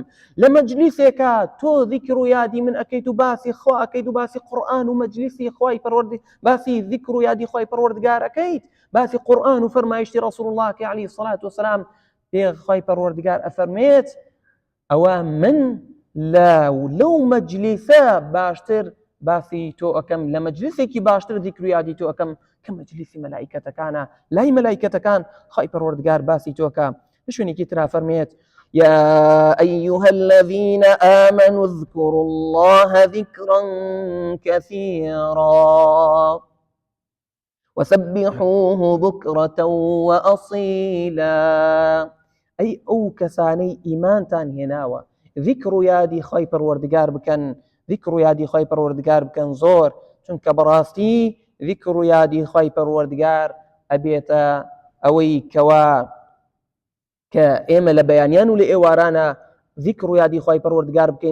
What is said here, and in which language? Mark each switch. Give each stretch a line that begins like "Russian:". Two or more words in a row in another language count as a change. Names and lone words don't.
Central Kurdish: لە مەجلیسێکا تۆ ذیکر و یادی من ئەکەیت و باسی خوا ئەکەیت و باسی قورئان و مەجلیسی خوای پەروەردگار، باسی ذیکر و یادی خوای پەروەردگار ئەکەیت، باسی قورئان و فەرمایشتی ڕەسوڵ الله کە عەلەیهی سەڵات وسەلام پێ خوای پەروەردگار ئەفەرمێت ئەوە من لەو مەجلیسە باشتر باسی تۆ ئەکەم، لە مەجلیسێکی باشتر ذیکر و یادی تۆ ئەکەم کە مەجلیسی مەلائیکەتەکانە، لای مەلائیکەتەکان خوای پەروەردگار باسی تۆ ئەکا. لە شوێنێکی ترا فەرمێت
Arabic: يا أيها الذين آمنوا اذكروا الله ذكرا كثيرا وسبحوه بكرة وأصيلا.
Central Kurdish: أي أو كساني إيمانتان هناوە ذیکر و یادی خوای پەروەردگار بکەن، ذیکر و یادی خوای پەروەردگار بکەن زۆر، چونکە بەڕاستی ذیکر و یادی خوای پەروەردگار ئەبێتە ئەوەی کەوا کە ئێمە لە بەیانیان و لە ئێوارانە ذیکر و یادی خوای پەروەردگار بکەین.